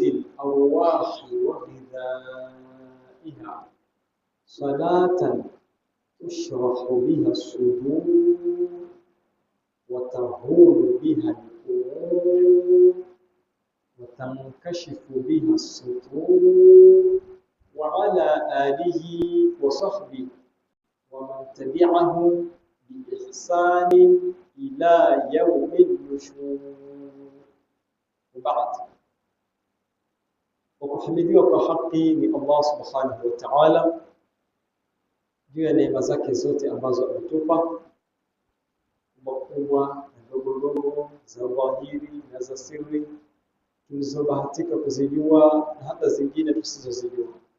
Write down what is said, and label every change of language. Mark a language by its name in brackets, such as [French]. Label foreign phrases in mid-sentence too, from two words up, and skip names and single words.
[Arabic] الأرواح وغذائها، صلاة تشرح بها الصدور وتهون بها القلوب وتنكشف بها السطور، وعلى آله وصحبه ومن تبعهم بإحسان إلى يوم النشور. وبعد، [Swahili] وkuhimidiwa kwa haki ni [Arabic] الله سبحانه وتعالى [Swahili] juu ya neema zake zote ambazo ametupa, kubwa na ndogo, za dhahiri na za siri, tulizobahatika kuzijua na hata zingine tusizozijua.